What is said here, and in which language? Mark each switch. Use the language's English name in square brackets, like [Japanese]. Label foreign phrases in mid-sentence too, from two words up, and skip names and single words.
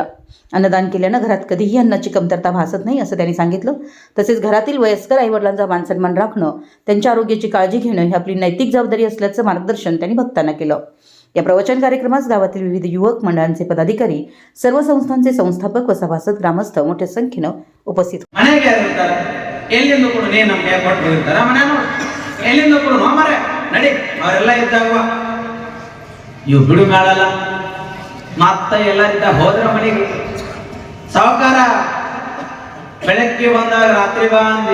[Marathi] अन्नदान केल्यानं घरात कधीही अन्नाची कमतरता भासत नाही असं त्यांनी सांगितलं। तसेच घरातील वयस्कर आईवडिलांचा मानसन्मान राखणं, त्यांच्या आरोग्याची काळजी घेणं ही आपली नैतिक जबाबदारी असल्याचं मार्गदर्शन त्यांनी भक्तांना केलं। या प्रवचन कार्यक्रमास गावातील विविध युवक मंडळांचे पदाधिकारी, सर्व संस्थांचे संस्थापक व सभासद, ग्रामस्थ मोठ्या संख्येने उपस्थित [Kannada] ಹೋದ್ರ ಮನೆಗೆ ಸಾವುಕಾರ ಬೆಳಗ್ಗೆ ಬಂದಾಗ ರಾತ್ರಿ ಬಾ ಅಂದಿ,